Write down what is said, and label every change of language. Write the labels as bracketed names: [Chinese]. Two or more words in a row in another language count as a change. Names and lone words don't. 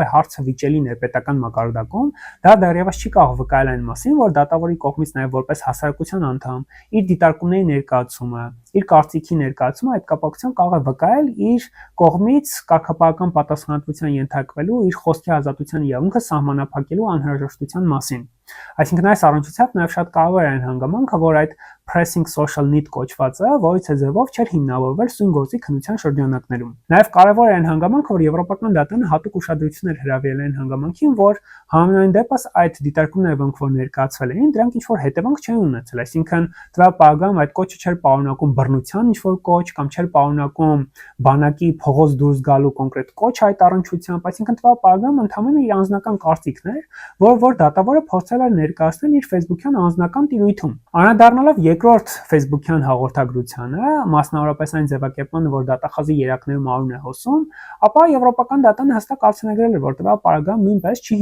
[Armenian] է հարցը վիճելի ներպետական մակարդակում, դա դեռևս չի կարող վկայել այն մասին, որ դատավորի կողմից նաեւ որպես հասարակության անդամ իր դիտարկումների ներկայացումը, իր կարծիքի ներկայացումը այդ կապակցությամբ կարող է վկայել իր կողմից կարգապահական պատասխանատվության ենթարկվելու իր խոսքի ազատության իրավունքը սահմանափակելու անհրաժեշտության մասին։ Այսինքն այս առնչությամբ նաև շատ կարևոր է այն հանգամանքը, որ այդ [English] pressing social need [Armenian] կոչվածը որից է ձևով չէր հիմնավորվել սույն գործի քննության շրջանակներում։ Նաև կարևոր է այն հանգամանքը, որ Եվրոպական դատարանը հատուկ ուշադրություն էր հրավիրել այն հանգամանքին, որ համենայն դեպս այդ դիտարկումները, որոնք որ ներկայացվել էին, դրանք ինչ որ հետևանք չեն ունեցել, այսինքն տվյալ պարագայում այդ կոչը չէր պարունակում բռնության ինչ որ կոչ կամ չէր պարունակում բանակի փողոց դուրս գալու կոնկրետ կոչ այդ առնչությամբ, այսինքն տվյալ պարագայում ընդհանրապես իր անձնական կարծիքն էր, որ դատավորը փորձել էր ներկայացնել իր Facebook-յան անձնական տիրույթում։ Անդրադառնալով երկրորդ Facebook-յան հաղորդագրությանը, մասնավորապես այն ձևակերպմանը, որ դատախազի երակներում արուն է հոսում, ապա Եվրոպական դատարանը հստակ արձանագրել էր, որ տվյալ պարագայում նույնպես չի